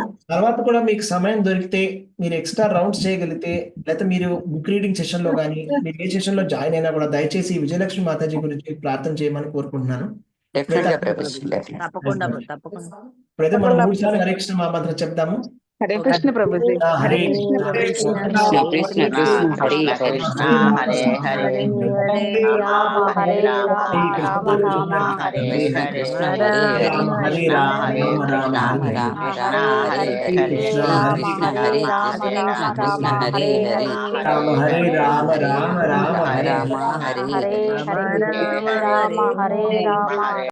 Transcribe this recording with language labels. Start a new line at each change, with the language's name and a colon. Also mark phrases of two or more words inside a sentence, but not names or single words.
Telugu: తర్వాత కూడా మీకు సమయం దొరికితే, మీరు
English: extra rounds
Telugu: చేయగలిగితే, లేకపోతే మీరు
English: book reading session
Telugu: లో కానీ మీరు ఏ సెషన్ లో జాయిన్ అయినా కూడా దయచేసి విజయలక్ష్మి మాతాజీ గురించి ప్రార్థన చేయమని కోరుకుంటున్నాను. డెఫినెట్ గా ప్రభుజీ, తప్పకుండా తప్పకుండా. ఇప్పుడైతే మనం 3 సార్లు హరే కృష్ణ మహామంత్రం చెప్తాము. హరే కృష్ణ ప్రభుజీ.
Sanskrit: హరే కృష్ణ కృష్ణ కృష్ణ కృష్ణ కృష్ణ హరి కృష్ణ హరే హరే హరే రామ హరే రామ రామ రామ హరే కృష్ణ హరే కృష్ణ హరే హరి హరి హరే రామ రామ హరే రామ రామ రామ హరే రామ హరే. రామ హరే హరే హరే కృష్ణ కృష్ణ హరే కృష్ణ కృష్ణ హరి హరే కృష్ణ కృష్ణ కృష్ణ హరి హరి రామ హరే రామ రామ రామ హరే రామ హరే. హరి హరే హరి హరే రామ హరే రామ